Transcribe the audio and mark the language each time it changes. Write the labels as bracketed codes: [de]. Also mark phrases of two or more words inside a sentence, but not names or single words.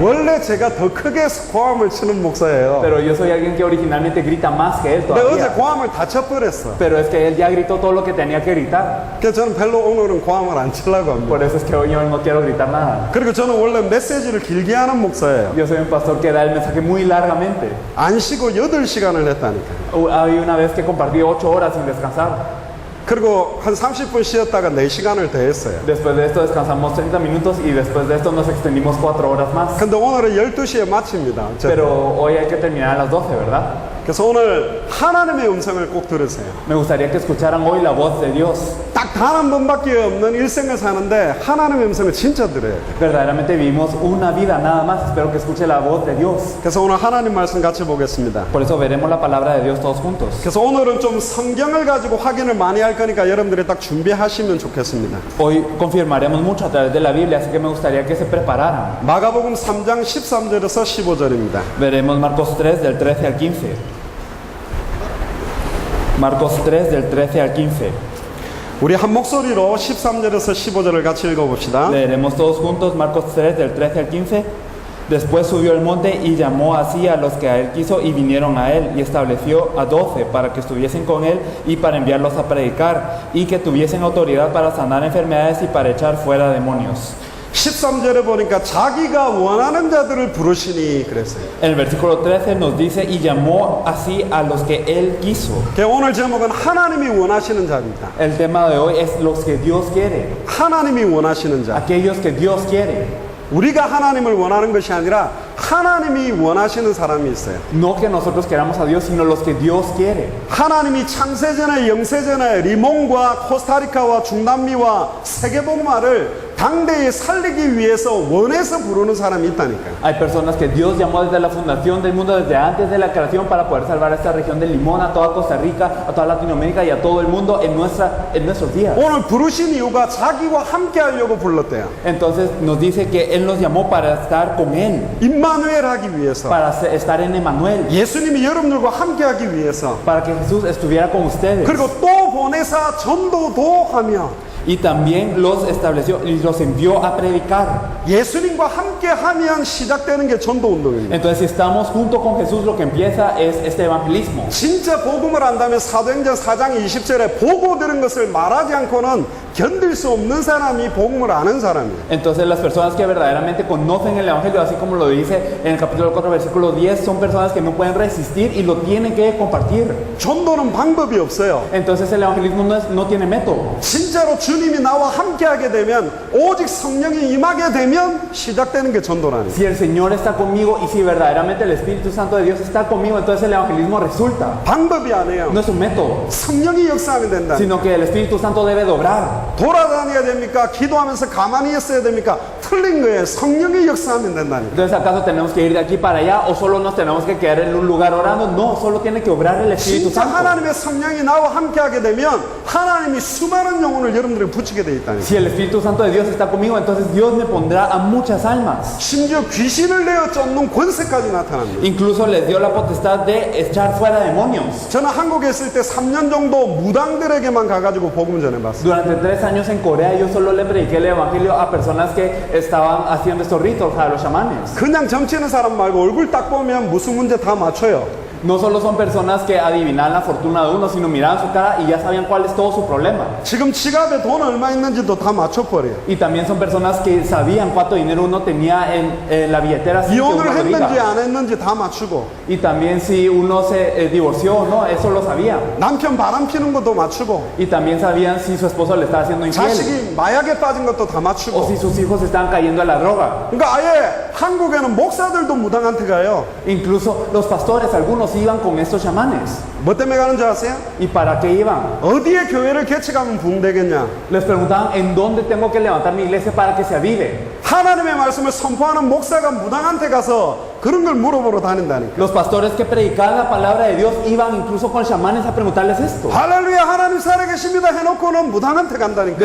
[ko] 원래 제가 더 크게 고함을 치는 목사예요. [es] Pero yo soy alguien que originalmente grita más que él [ko] 근데 어제 [es] todavía. [ko] 고함을 다 쳐버렸어. [es] Pero es que él ya gritó todo lo que tenía que gritar. [ko] 그래서 저는 별로 오늘은 고함을 안 치려고 합니다. [es] Por eso es que hoy yo no quiero gritar nada. [ko] 그리고 저는 원래 메시지를 길게 하는 목사예요. [es] Yo soy un pastor que da el mensaje muy largamente. [ko] 안 쉬고 8시간을 했다니까. [es] Hay una vez que compartí 8 horas sin descansar. [ko] 그리고 한 30분 쉬었다가 4시간을 더 했어요. [es] Después de esto descansamos 30 minutos y después de esto nos extendimos 4 horas más. [ko] 근데 오늘은 12시에 마칩니다. 어쨌든. [es] Pero hoy hay que terminar a las 12, ¿verdad? [ko] 그래서 오늘 하나님의 음성을 꼭 들으세요. [es] Me gustaría que escucharan hoy la voz de Dios. [ko] 딱 단 한 번밖에 없는 일생을 사는데 하나님의 음성을 진짜 들어야 돼요. [es] Verdaderamente vivimos una vida nada más. Espero que escuche la voz de Dios. [ko] 그래서 오늘 하나님 말씀 같이 보겠습니다. [es] Por eso veremos la palabra de Dios todos juntos. [ko] 그래서 오늘은 좀 성경을 가지고 확인을 많이 할 거니까 여러분들이 딱 준비하시면 좋겠습니다. [es] Hoy confirmaremos mucho a través de la Biblia, así que me gustaría que se prepararan. [ko] 마가복음 3장 13절에서 15절입니다. [es] Veremos Marcos 3 del 13 al 15. Marcos 3 del 13 al 15. [ko] 우리 한 목소리로 13절에서 15절을 같이 읽어봅시다. [es] Leeremos todos juntos Marcos 3 del 13 al 15. Después subió al monte y llamó así a los que a él quiso y vinieron a él y estableció a 12 para que estuviesen con él y para enviarlos a predicar y que tuviesen autoridad para sanar enfermedades y para echar fuera demonios. [ko] 13절에 보니까 자기가 원하는 자들을 부르시니 그랬어요. [es] El versículo 13 nos dice, y llamó así a los que él quiso. [ko] 오늘 제목은 하나님이 원하시는 자입니다. [es] El tema de hoy es los que Dios quiere, [ko] 하나님이 원하시는 자. [es] aquellos que Dios quiere. [ko] 우리가 하나님을 원하는 것이 아니라 하나님이 원하시는 사람이 있어요. [es] No que nosotros queramos a Dios, sino los que Dios quiere. [ko] 하나님이 창세전에 영세전에 리몬과 코스타리카와 중남미와 세계복마를 당대에 살리기 위해서 원해서 부르는 사람이 있다니까요. [es] Hay personas que Dios llamó desde la fundación del mundo, desde antes de la creación, para poder salvar a esta región del Limón, a toda Costa Rica, a toda Latinoamérica y a todo el mundo en nuestros días. [ko] 오늘 부르신 이유가 자기와 함께 하려고 불렀대요. [es] Entonces nos dice que Él nos llamó para estar con Él, [ko] 임마누엘 하기 위해서. [es] para estar en Emmanuel, [ko] 예수님이 여러분들과 함께 하기 위해서. [es] para que Jesús estuviera con ustedes. [ko] 그리고 또 보내사 전도도 하며 [es] Y también los estableció y los envió a predicar. [ko] 예수님과 함께 하면 시작되는 게 전도 운동입니다. [es] Entonces si estamos junto con Jesús, lo que empieza es este evangelismo. [ko] 진짜 복음을 안다면 사도행전 4장 20절에 보고 들은 것을 말하지 않고는 견딜 수 없는 사람이 복음을 아는 사람이에요. [es] Entonces las personas que verdaderamente conocen el evangelio, así como lo dice en el capítulo 4 versículo 10, son personas que no pueden resistir y lo tienen que compartir. [ko] 전도는 방법이 없어요. [es] Entonces el evangelismo no tiene método. [ko] 진짜로 주님이 나와 함께 하게 되면 오직 성령이 임하게 되면 시작되는 게 전도라니. [es] Si el Señor está conmigo y si verdaderamente el Espíritu Santo de Dios está conmigo, entonces el evangelismo resulta. [ko] 방법이 아니에요. [es] No es un método, [ko] 성령이 역사하면 된다. [es] sino que el Espíritu Santo debe dobrar. [ko] 돌아다녀야 됩니까? 기도하면서 가만히 있어야 됩니까? 틀린 거예요. 성령이 역사하면 된다니까. [es] Entonces, ¿acaso tenemos que ir de aquí para allá o solo nos tenemos que quedar en un lugar orando? No, solo tiene que obrar el Espíritu [ko] 진짜 [es] Santo. [ko] 하나님의 성령이 나와 함께 하게 되면 하나님이 수많은 영혼을 여러분들에게 붙이게 돼 있다니까. [es] Si el Espíritu Santo de Dios está conmigo, entonces Dios me pondrá a muchas almas. [ko] 심지어 귀신을 내어 쫓는 권세까지 나타납니다. [es] Incluso les dio la potestad de echar fuera demonios. [ko] 저는 한국에 있을 때 3년 정도 무당들에게만 가가지고 복음 전해봤어요. [es] Durante 3 años en Corea yo solo le prediqué el evangelio a personas que estaban haciendo estos ritos, a los chamanes. [ko] 그냥 점치는 사람 말고 얼굴 딱 보면 무슨 문제 다 맞춰요. [es] No solo son personas que adivinaban la fortuna de uno, sino miraban su cara y ya sabían cuál es todo su problema. [ko] 지금 지갑에 돈 얼마 있는지도 다 맞춰버려요. [es] Y también son personas que sabían cuánto dinero uno tenía en la billetera sin que uno [ko] 이혼을 [es] lo [ko] 했는지 [es] diga. [ko] 안 했는지 다 맞추고 [es] Y también si uno se divorció o no, eso lo sabían. [ko] 남편 바람 피는 것도 맞추고 [es] Y también sabían si su esposo le estaba haciendo infiel [ko] 자식이 마약에 빠진 것도 다 [es] o [ko] 맞추고. [es] si sus hijos estaban cayendo a la droga. [ko] 그러니까 아예 한국에는 목사들도 무당한테 가요. [es] Incluso los pastores, algunos iban con estos chamanes. [ko] 뭐 때문에 가는 줄 아세요? [es] ¿Y para qué iban? [ko] 어디에 교회를 개척하면 부흥되겠냐? [es] Les preguntaban en dónde tengo que levantar mi iglesia para que se avive. [ko] 하나님의 말씀을 선포하는 목사가 무당한테 가서 그런 걸 물어보러 다닌다니까. [es] Los pastores que predicaban la palabra de Dios iban incluso con chamanes a preguntarles esto. [ko] 할렐루야 하나님 살아계십니다 해놓고는 무당한테 간다니까.